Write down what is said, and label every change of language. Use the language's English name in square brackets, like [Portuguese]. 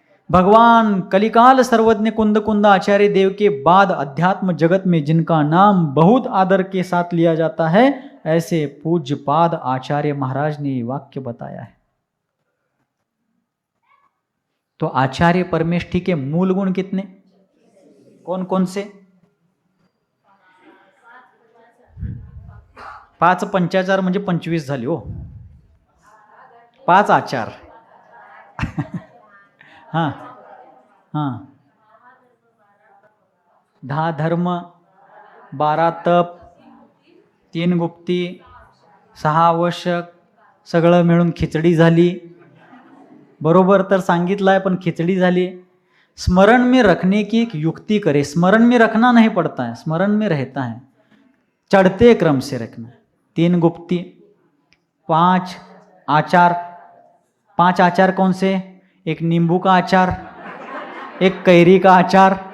[Hindi] भगवान कलिकाल सर्वज्ञ कुंद कुंद आचार्य देव के बाद अध्यात्म जगत में जिनका नाम बहुत आदर के साथ लिया जाता है, ऐसे पूज्यपाद आचार्य महाराज ने ये वाक्य बताया है। तो आचार्य परमेष्ठी के मूल गुण कितने, कौन कौन से? [Marathi] 5 पंचाचार म्हणजे 25 झाले हो, 5 आचार हाँ हाँ, 10 धर्म, 12 तप, 3 गुप्ती, 6 आवश्यक, सगळं मिळून खिचडी झाली। बरोबर तर सांगितलं आहे, पण खिचडी झाली। [Hindi] स्मरण में रखने की एक युक्ति करे। स्मरण में रखना नहीं पड़ता है, स्मरण में रहता है, चढ़ते क्रम से रखना। 3 गुप्ती, 5 आचार। 5 आचार कौन से? एक नींबू का अचार, एक कैरी का अचार।